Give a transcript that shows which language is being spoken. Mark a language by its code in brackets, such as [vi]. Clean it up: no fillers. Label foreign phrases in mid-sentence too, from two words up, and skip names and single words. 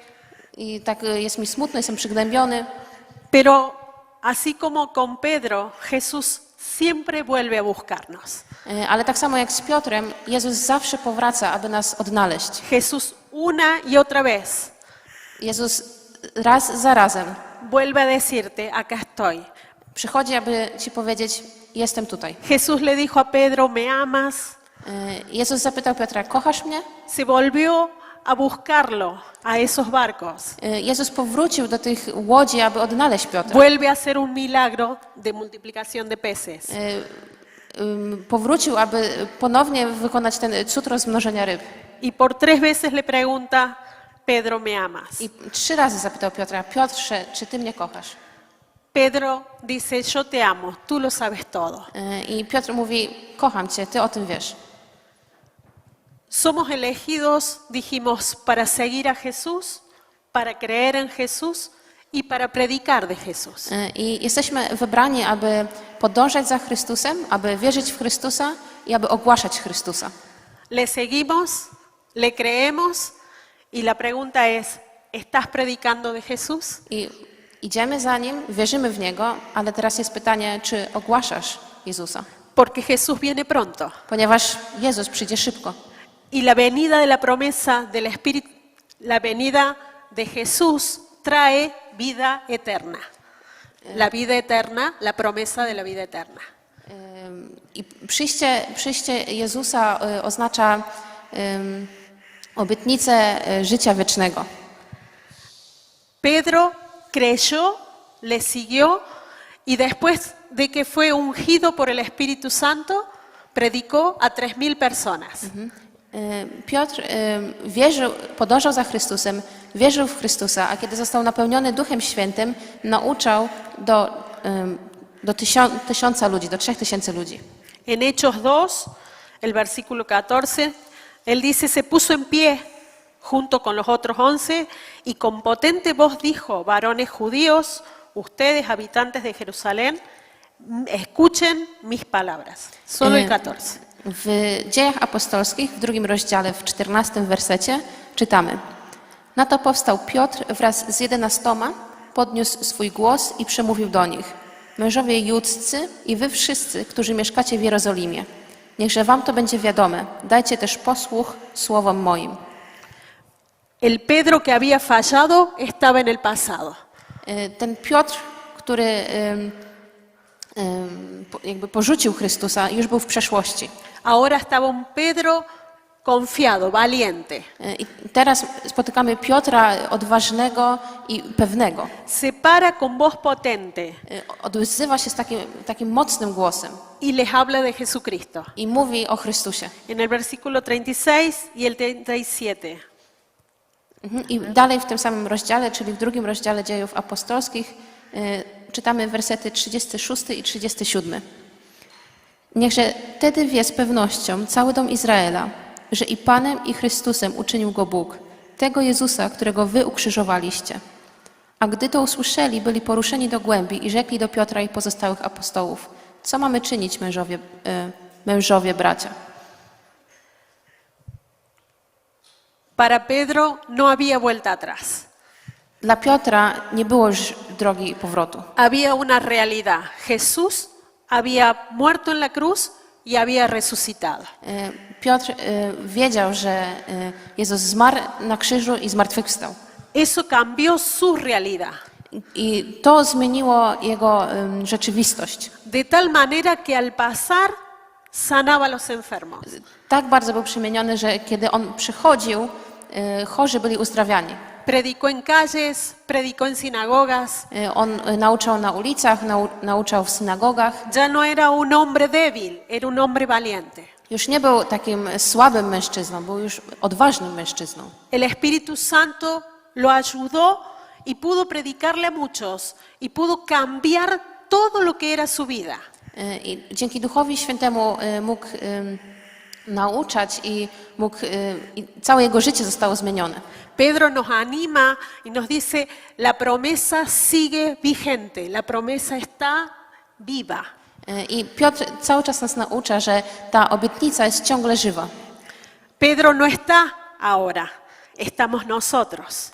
[pl] I tak jest mi smutno, jestem przygnębiony. [es] pero así como con Pedro, Jesús siempre vuelve a buscarnos. [pl] Ale tak samo jak z Piotrem, Jezus zawsze powraca, aby nas odnaleźć. [es] Jesús una y otra vez [pl] Jezus raz za razem [es] vuelve a decirte, acá estoy. [pl] przychodzi, aby ci powiedzieć, jestem tutaj. [es] Jesús le dijo a Pedro, ¿me amas? [pl] Jezus zapytał Piotra, kochasz mnie? [es] Se volvió a buscarlo a esos barcos. [pl] Jezus powrócił do tych łodzi, aby odnaleźć Piotra. [es] Vuelve a hacer un milagro de multiplicación de peces. [pl] Powrócił, aby ponownie wykonać ten cud rozmnożenia ryb. [es] Y por 3 veces le pregunta, Pedro, ¿me amas? [pl] I 3 razy zapytał Piotra, Piotrze, czy ty mnie kochasz? [es] Pedro dice, yo te amo, tú lo sabes todo. [pl] I Piotr mówi, kocham cię, ty o tym wiesz. [es] Somos elegidos, dijimos, para seguir a Jesús, para creer en Jesús y para predicar de Jesús. [pl] I jesteśmy wybrani, aby podążać za Chrystusem, aby wierzyć w Chrystusa i aby ogłaszać Chrystusa. [es] Le seguimos, le creemos y la pregunta es, ¿estás predicando de Jesús? [pl] I idziemy za Nim, wierzymy w Niego, ale teraz jest pytanie, czy ogłaszasz Jezusa? [es] Porque Jesús viene pronto. [pl] Ponieważ Jezus przyjdzie szybko. [es] Y la venida de la promesa del Espíritu, la venida de Jesús trae vida eterna. La vida eterna, la promesa de la vida eterna. [pl] I przyjście Jezusa oznacza obietnicę życia wiecznego. [es] Pedro creyó, le siguió y después de que fue ungido por el Espíritu Santo, predicó a 3.000 personas. [pl] Piotr wierzył, podążał za Chrystusem, wierzył w Chrystusa, a kiedy został napełniony Duchem Świętym, nauczał do 1000 ludzi, do 3000 ludzi. [es] En Hechos 2, el versículo 14, él dice, se puso en pie junto con los otros 11 y con potente voz dijo, varones judíos, ustedes habitantes de Jerusalén, escuchen mis palabras. Solo el 14. [pl] W Dziejach Apostolskich, w 2 rozdziale, w 14 wersecie czytamy. Na to powstał Piotr wraz z 11, podniósł swój głos i przemówił do nich. Mężowie judzcy i wy wszyscy, którzy mieszkacie w Jerozolimie, niechże wam to będzie wiadome. Dajcie też posłuch słowom moim. [es] El Pedro que había fallado estaba en el pasado. [pl] Ten Piotr, który jakby porzucił Chrystusa, już był w przeszłości. [es] Ahora estaba un Pedro confiado, valiente. [pl] I teraz spotykamy Piotra odważnego i pewnego. [es] Se para con voz potente [pl] Odzywa się z takim mocnym głosem [es] y les habla de Jesucristo. [pl] i mówi o Chrystusie. [es] En el versículo 36 y el 37. [pl] I dalej w tym samym rozdziale, czyli w 2 rozdziale Dziejów Apostolskich, czytamy wersety 36 i 37. Niechże wtedy wie z pewnością cały dom Izraela, że i Panem i Chrystusem uczynił go Bóg, tego Jezusa, którego wy ukrzyżowaliście. A gdy to usłyszeli, byli poruszeni do głębi i rzekli do Piotra i pozostałych apostołów, co mamy czynić, mężowie bracia? [es] Para Pedro no había vuelta atrás. [pl] Dla Piotra nie było już drogi powrotu. [es] Había una realidad. Jesús había muerto en la cruz y había resucitado. [pl] Piotr wiedział, że Jezus zmarł na krzyżu i zmartwychwstał. [es] Eso cambió su realidad. [pl] I to zmieniło jego rzeczywistość. [es] De tal manera que al pasar sanaba a los enfermos. [pl] Tak bardzo był przemieniony, że kiedy on przychodził, chorzy byli uzdrawiani. [es] Predicó en calles, predicó en sinagogas. [pl] On nauczał na ulicach, nauczał w synagogach. [es] Ya no era un hombre débil, era un hombre valiente. [pl] Już nie był takim słabym mężczyzną, był już odważnym mężczyzną. [es] El Espíritu Santo lo ayudó y pudo predicarle a muchos y pudo cambiar todo lo que era su vida. [pl] I dzięki Duchowi Świętemu mógł nauczać i całe jego życie zostało zmienione. [es] Pedro nos anima y nos dice, la promesa sigue vigente, la promesa está viva. [pl] I Piotr cały czas nas naucza, że ta obietnica jest ciągle żywa. [es] Pedro no está ahora, estamos nosotros.